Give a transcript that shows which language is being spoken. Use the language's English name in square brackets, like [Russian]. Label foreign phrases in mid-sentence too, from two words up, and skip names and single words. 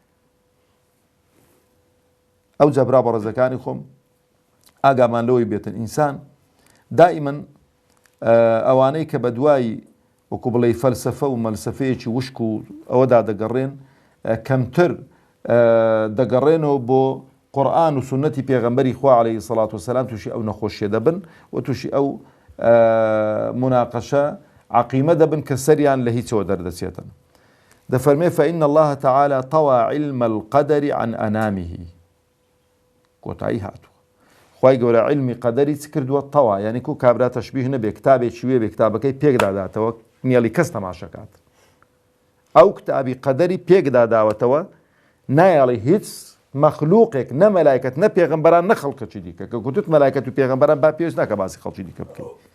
[Central Kurdish] ئەو جەبرا بە ڕێزەکانی خۆم ئاگامان لەوەی بێتن ئینسان دائیمەن ئەوانەی کە بە دوای وەکو بڵێ فەلسەفە و مەلسەفەیەکی وشک و ئەوەدا دەگەڕێن کەمتر دەگەڕێنەوە بۆ قورئان و سنەتی پێغەمبەری خوا [Arabic] عەلەیهی سەڵات وسەلام [Central Kurdish] تووشی ئەو نەخۆشیە دەبن و تووشی ئەو مناقەشە عەقیمە دەبن کە سەریان لە هیچەوە دەردەچێتن دەفەرمێ [Arabic] فإن الله تعالى طوى علم القدر عن أنامه [Central Kurdish] کۆتایی هاتووە خوای گەورە علمی قەدەری چ کردووە تەوا یعنی کو کابرا تەشبیه نەبێ کتابێکی وێ بێ کتابەکەی پێکداداتەوە نیێڵی کەس تەماشەکات ئەو کتابی قەدەری پێکداداوەتەوە نایەڵی هیچ مەخلووقێک نە مەلایکەت نە پێغەمبەران نە خەڵکەکی دیکە کە گوتوت مەلایکەت و پێغەمبەران با پێویست ناکە باسی خەڵکی دیکە بکەیت